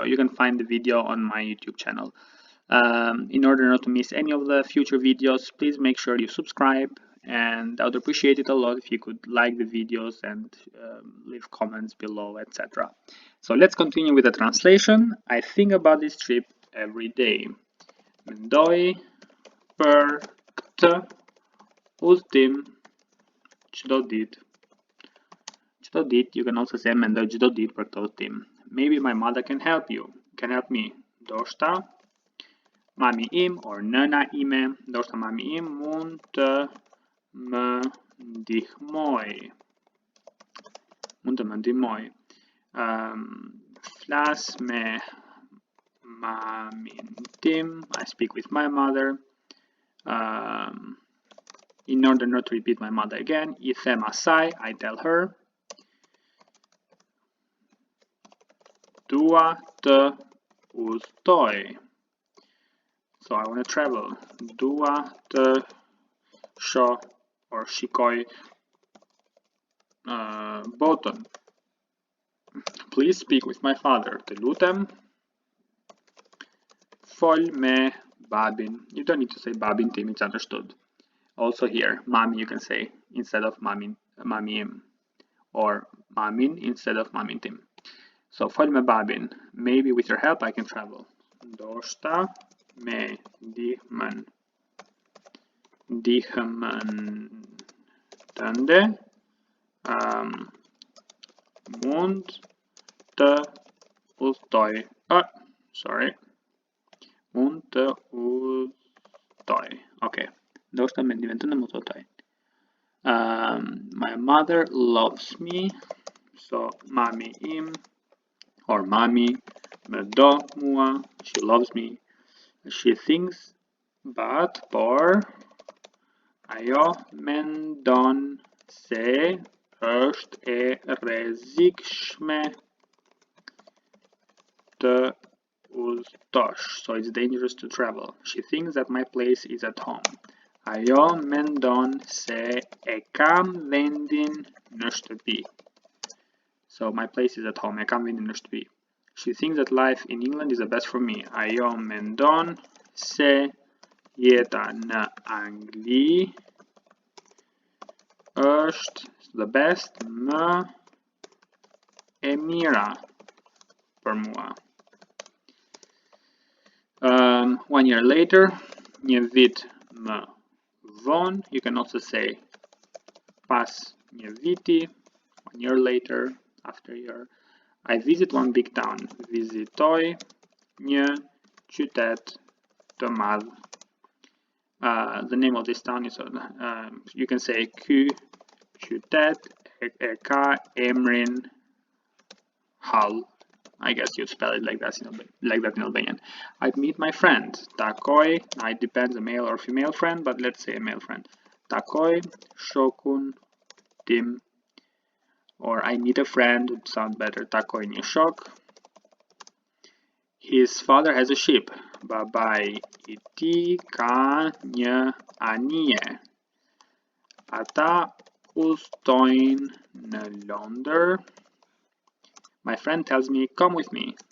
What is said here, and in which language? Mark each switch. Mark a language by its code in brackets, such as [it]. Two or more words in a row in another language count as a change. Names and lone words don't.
[en] You can find the video on my YouTube channel. In order not to miss any of the future videos, please make sure you subscribe, and I would appreciate it a lot if you could like the videos and leave comments below, etc. So let's continue with the translation. I think about this trip every day. [sq] Mendoj për këtë udhëtim çdo ditë. Çdo ditë, [en] you can also say [sq] mendoj çdo ditë për këtë udhëtim. [en] Maybe my mother can help you, can help me. [sq] Ndoshta mami im or nëna ime, ndoshta mami im mund të më ndihmoj. Mund të më ndihmoj. Flas me mamin tim, [en] I speak with my mother. In order not to repeat my mother again, I [sq] them asaj, [en] I tell her. [sq] Dua të udhtoj. [en] So I want to travel. [sq] Dua të shoh or shikoj botën. [en] Please speak with my father. [sq] Të lutem. Fol me babin. [en] You don't need to say [sq] babin tim, [en] it's understood. Also here, mami you can say instead of mamim, or mamin instead of [sq] mamin tim. So fol me babin. [en] Maybe with your help I can travel. [sq] Ndoshta me ndihmën tënde mund të udhtoj. Sorry. Mund të udhtoj. Okay. Ndoshta me ndihmën tënde mund të udhtoj. [en] My mother loves me. [sq] So mami im or mami më do mua. [en] She loves me. She thinks, but [sq] por ajo mendon se është e rrezikshme të udhtosh. [en] So it's dangerous to travel. She thinks that my place is at home. [sq] Ajo mendon se e kam vendin në shtëpi. [en] So my place is at home. [sq] E kam vendin në shtëpi. [en] She thinks that life in England is the best for me. [sq] Ajo mendon se jeta në Angli është [en] the best, [sq] më e mira për mua. [en] 1 year later, [sq] një vit më vonë, [en] you can also say [sq] pas një viti, [en] 1 year later, after a year. I visit one big town. [sq] Vizitoj një qytet të madh. [en] The name of this town is you can say [sq] ky qytet e ka emrin Hull. [en] I guess you spell it like that in Albanian. I meet my friend. Takoj. It depends a male or female friend, but let's say a male friend. [sq] Takoj shokun tim. [en] Or I meet a friend would sound better. [sq] Takoj një shok. [en] His father has a sheep. [sq] Babai I tij ka një anije. Ata udhtojnë në Londër. [en] My friend tells me, come with me.